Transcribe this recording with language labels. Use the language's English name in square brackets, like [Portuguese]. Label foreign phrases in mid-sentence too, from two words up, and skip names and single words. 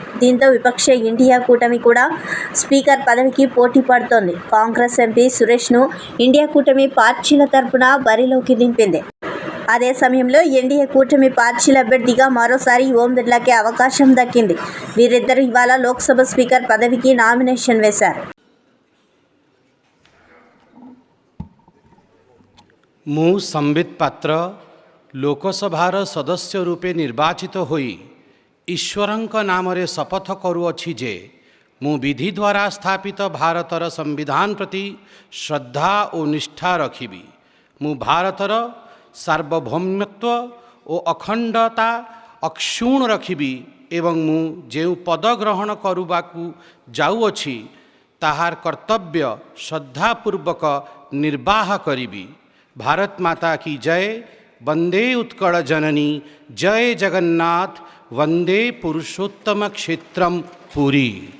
[Telugu] దీంతో విపక్ష ఇండియా కూటమి కూడా స్పీకర్ పదవికి పోటీ పడుతోంది. కాంగ్రెస్ ఎంపీ సురేష్ను ఇండియా కూటమి పార్టీల తరపున బరిలోకి దింపింది. అదే సమయంలో ఎన్డీఏ కూటమి పార్టీల అభ్యర్థిగా మరోసారి ఓం బిర్లాకే అవకాశం దక్కింది. వీరిద్దరూ ఇవాళ లోక్సభ స్పీకర్ పదవికి నామినేషన్ వేశారు. [Odia] ମୁ ସମ୍ବିତ ପାତ୍ର ଲୋକସଭାର ସଦସ୍ୟ ରୂପେ ନିର୍ବାଚିତ ହୋଇ ଈଶ୍ୱରଙ୍କ ନାମ ରେ ଶପଥ କରୁଅଛି ଯେ ମୁ ବିଧି ଦ୍ୱାରା ସ୍ଥାପିତ ଭାରତର ସମ୍ବିଧାନ ପ୍ରତି ଶ୍ରଦ୍ଧା ଓ ନିଷ୍ଠା ରଖିବି। ମୁ ଭାରତର ସାର୍ବଭୌମତ୍ୱ ଓ ଅଖଣ୍ଡତା ଅକ୍ଷୁଣ୍ଣ ରଖିବି ଏବଂ ମୁ ଯେଉଁ ପଦ ଗ୍ରହଣ କରିବାକୁ ଯାଉଅଛି ତାହାର କର୍ତ୍ତବ୍ୟ ଶ୍ରଦ୍ଧାପୂର୍ବକ ନିର୍ବାହ କରିବି। [Hindi] भारत माता की जय। [Odia] ବନ୍ଦେ ଉତ୍କଳ ଜନନୀ। ଜୟ ଜଗନ୍ନାଥ। ବନ୍ଦେ ପୁରୁଷୋତ୍ତମ କ୍ଷେତ୍ରମ ପୁରୀ।